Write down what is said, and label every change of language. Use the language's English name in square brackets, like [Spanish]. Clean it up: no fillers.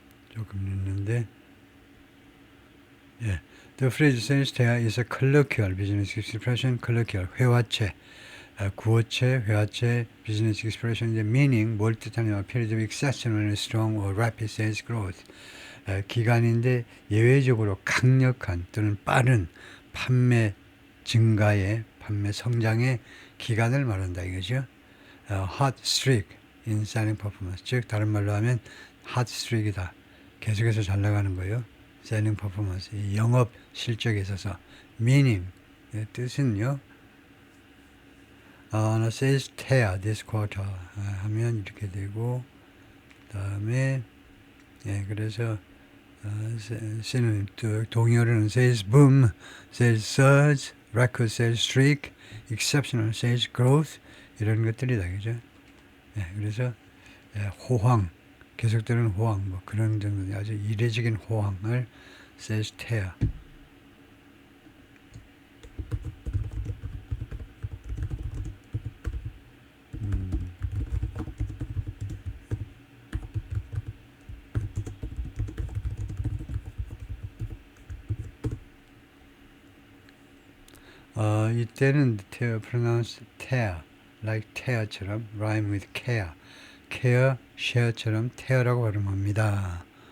[English] 조금 늦는데 The phrase sales tear is a colloquial business expression. [Korean] colloquial 회화체, 구어체, 회화체 [English] business expression. meaning [Korean] 뭘 뜻하냐면 [English] period of exceptionally strong or rapid sales growth. [Korean] 기간인데 예외적으로 강력한 또는 빠른 판매 증가의 판매 성장의 기간을 말한다 이거죠. [English] hot streak in selling performance. [Korean] 즉 다른 말로 하면 hot streak이다. 계속해서 잘 나가는 거예요. [English] selling performance, [Korean] 영업 실적에 있어서 meaning 뜻은요. [English] on a sales tear this quarter [Korean] 하면 이렇게 되고 다음에 그래서 쓰는 동의어로는 [English] sales boom, sales surge, record sales streak, exceptional sales growth [Korean] 이런 것들이다 그죠? 그래서 호황, 계속되는 호황, 뭐 그런 정도 아주 이례적인 호황을 sales tear. 이때는 [English] tear, pronounce tear, like tear처럼 rhyme with care. [Korean] care, share처럼 tear라고 발음합니다.